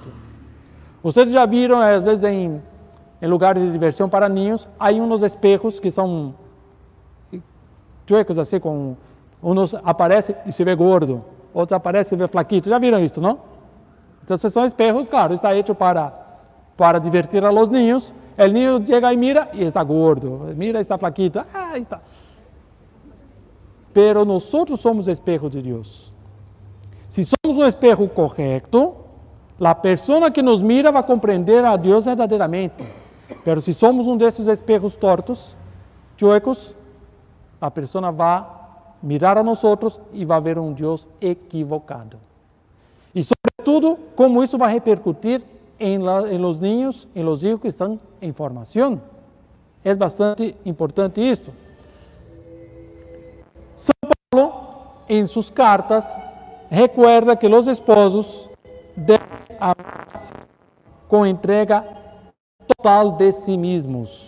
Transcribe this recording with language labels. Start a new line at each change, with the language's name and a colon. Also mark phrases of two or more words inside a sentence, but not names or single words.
Portuguese: Vocês já viram, às vezes, em lugares de diversão para ninhos, há uns espelhos que são chuecos, assim, com uns aparece e se vê gordo, outros aparece e se vê flaquito. Já viram isso, não? Então, são espelhos,
Spanish: claro, está hecho para divertir a los niños. El niño chega e mira e está gordo, mira e está flaquito. Está.
Portuguese: Pero nós somos espelhos de Deus. Se somos um espelho correto, a pessoa que nos mira vai compreender a Deus verdadeiramente. Pero se somos um desses espelhos tortos, chuecos, a pessoa vai mirar a nós e vai ver um Deus equivocado. E, sobretudo, como isso vai repercutir em
Spanish: los niños,
Portuguese: em
Spanish: los hijos
Portuguese: que estão em formação. É bastante importante isso. São Paulo, em suas cartas, recuerda que os esposos devem amar-se com entrega total de si mesmos.